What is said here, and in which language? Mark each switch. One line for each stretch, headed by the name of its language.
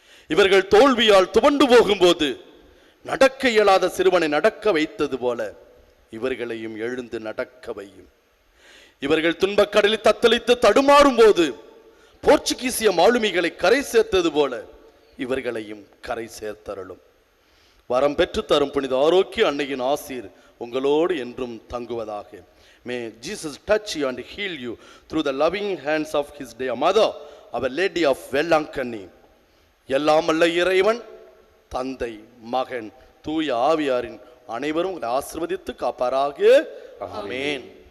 Tamil: இவர்கள் தோல்வியால் துவண்டு போகும்போது நடக்க இயலாத சிறுவனை நடக்க வைத்தது போல இவர்களையும் எழுந்து நடக்க வையும். இவர்கள் துன்பக்கடலில் தத்தளித்து தடுமாறும் போது போர்ச்சுகீசிய மாலுமிகளை கரை சேர்த்தது போல இவர்களையும் கரை சேர்த்தருளும். வரம் பெற்று தரும் புனித ஆரோக்கிய அன்னையின் ஆசீர் உங்களோடு என்றும் தங்குவதாக.
English: May Jesus touch you and heal you through the loving hands of his dear mother, Our Lady of Vellankani.
Tamil: எல்லாம் அல்ல இறைவன் தந்தை மகன் தூய ஆவியாரின் அனைவரும் உங்களை ஆசீர்வதித்து காப்பாராக. ஆமென்.